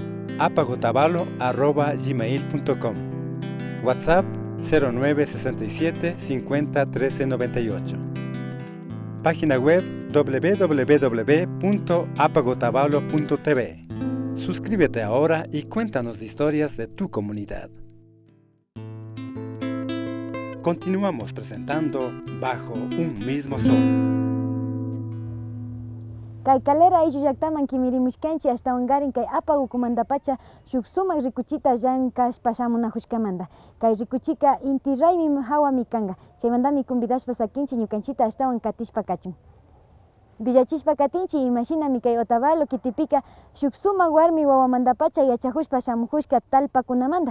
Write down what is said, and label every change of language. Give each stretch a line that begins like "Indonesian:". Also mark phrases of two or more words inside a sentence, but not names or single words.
Spanish: apagotavalo@gmail.com, WhatsApp 0967 50 13 98, página web www.apagotavalo.tv. Suscríbete ahora y cuéntanos historias de tu comunidad. Continuamos presentando Bajo un mismo sol.
Quechua: Kay kalera ayllu llaqtaman kimirimushkanchi hasta wangarin kay apagu kumandapacha shuk sumak rikuchita llan kashpa shamunajushkamanta. Kay rikuchika Inti Raymi hawami kanga. Chaymantami convidashpa sakinchi ñukanchita ashtawan katishpa kachun. Villachishpa katinchi imashinami kay Otavalo kitipika shuk sumak warmi wawamantapacha yachajushpa shamujushka talpakunamanta.